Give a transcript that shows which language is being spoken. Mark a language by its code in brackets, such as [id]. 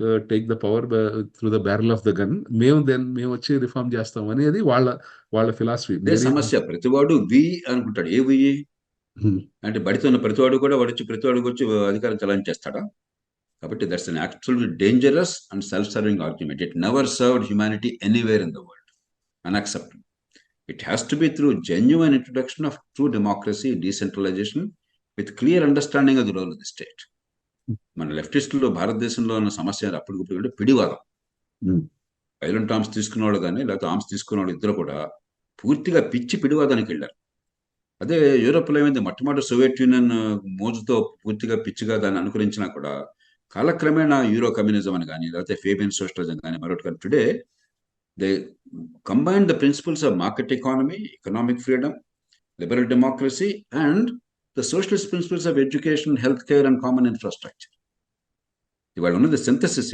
[en] take the power through the barrel of the gun, [te] మేము వచ్చి reform చేస్తాం అనేది వాళ్ళ ఫిలాసఫీ. అదే సమస్య. ప్రతివాడు వి అనుకుంటాడు. ఏ వి అంటే బడితున్న ప్రతివాడు కూడా వచ్చి ప్రతివాడికి వచ్చి అధికారం చలాయించేస్తాడా? [en] కాబట్టి that's an actually dangerous and self serving argument. It never served humanity anywhere in the world. Unacceptable. It has to be through genuine introduction of true democracy, decentralization, with clear understanding of the role of the state. [te] మన లెఫ్టిస్టులు భారతదేశంలో ఉన్న సమస్య అప్పటికప్పుడు పిడివాదం. Violent arms తీసుకున్న వాళ్ళు కానీ లేకపోతే arms తీసుకున్న వాళ్ళు ఇద్దరు కూడా పూర్తిగా పిచ్చి పిడివాదానికి వెళ్ళారు. అదే యూరోప్లో ఏమైంది, మొట్టమొదటి సోవియట్ యూనియన్ మోజుతో పూర్తిగా పిచ్చిగా దాన్ని అనుకరించినా కూడా కాలక్రమేణా యూరో కమ్యూనిజం అని కానీ లేకపోతే ఫేబియన్ సోషలిజం కానీ మరొకటి కానీ [en] Today they combine the principles of market economy, economic freedom, liberal democracy, and the socialist principles of education, healthcare, and common infrastructure. [te] ఇవాళ ఉన్నది సింథసిస్.